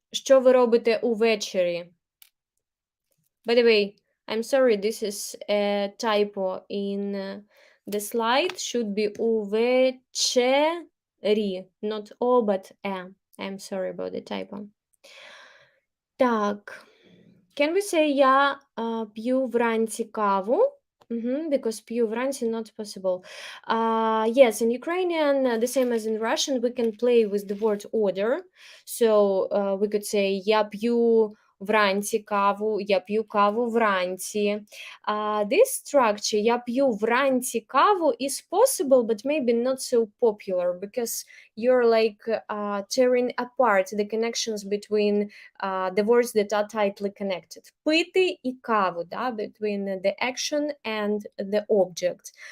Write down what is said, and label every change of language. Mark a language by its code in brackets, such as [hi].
[uk] Що ви робите увечері? [en] By the way, I'm sorry, this is a typo in the slide. Should be увечері, not o, but e. I'm sorry about the typo. Так. Can we say [uk] я п'ю вранці каву? [en] Because [uk] п'ю вранці [en] not possible. Yes, in Ukrainian, the same as in Russian, we can play with the word order. So we could say [uk] я п'ю вранці каву, я п'ю каву вранці. [en] This structure, [uk] я п'ю вранці каву, [en] is possible, but maybe not so popular because you're like tearing apart the connections between the words that are tightly connected. [uk] Пити і каву, да, [en] between the action and the object.